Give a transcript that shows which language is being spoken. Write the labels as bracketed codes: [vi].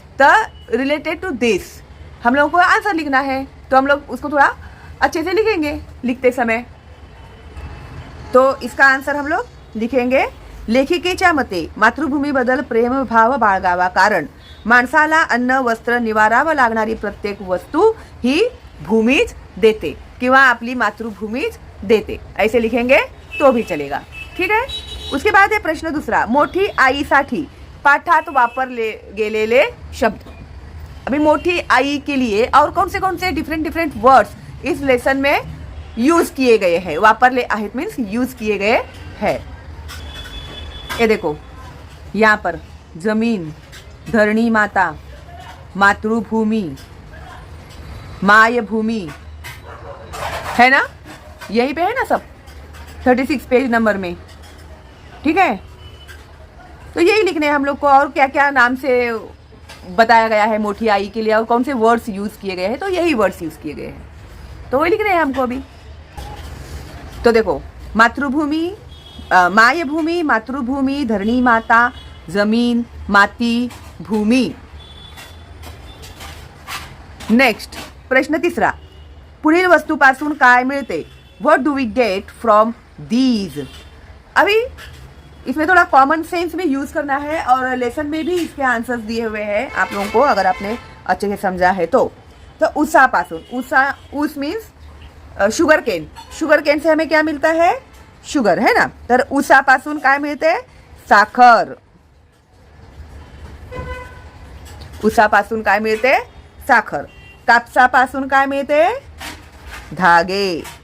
[hi] तर [en] related to this [hi] हम लोगों को आंसर लिखना है, तो हम लोग उसको थोड़ा अच्छे से लिखेंगे लिखते समय. तो इसका आंसर हम लोग लिखेंगे, [mr] लेखिकेच्या मते मातृभूमीबद्दल प्रेमभाव बाळगावा, कारण माणसाला अन्न वस्त्र निवारा व लागणारी प्रत्येक वस्तू ही भूमीच देते किंवा आपली मातृभूमीच देते, [hi] ऐसे लिखेंगे तो भी चलेगा. ठीक है. उसके बाद है प्रश्न दूसरा. [mr] मोठी आईसाठी पाठात वापरले गेलेले शब्द. [hi] अभी मोठी आई के लिए और कौन से डिफरेंट वर्ड्स इस लेसन में यूज किए गए हैं, [mr] वापरले आहेत [hi] मीन्स यूज किए गए हैं. ये देखो यहाँ पर जमीन, धरणी माता, मातृभूमि, मायभूमि, है ना, यहीं पे है ना सब 36 पेज नंबर में. ठीक है, तो यही लिखने हैं हम लोग को. और क्या क्या नाम से बताया गया है मोटी आई के लिए और कौन से वर्ड्स यूज किए गए हैं, तो यही वर्ड्स यूज किए गए हैं, तो वही लिख रहे हैं हमको अभी. तो देखो [mr] मातृभूमि, मायभूमि, मातृभूमि, धरणी माता, जमीन, माती, भूमि. [hi] नेक्स्ट प्रश्न तीसरा. [mr] पुढील वस्तूपासून काय मिळते. [en] What do we get from these. [hi] अभी इसमें थोड़ा कॉमन सेंस में यूज करना है और लेसन में भी इसके आंसर्स दिए हुए हैं आप लोगों को, अगर आपने अच्छे से समझा है तो. [mr] ऊसापासून, ऊस [en] Means sugar cane. [hi] Sugar cane से हमें क्या मिलता है, शुगर, है ना. [mr] तर ऊसापासून काय मिळते, साखर. ऊसापासून काय मिळते, साखर. कापसापासून काय मिळते, धागे.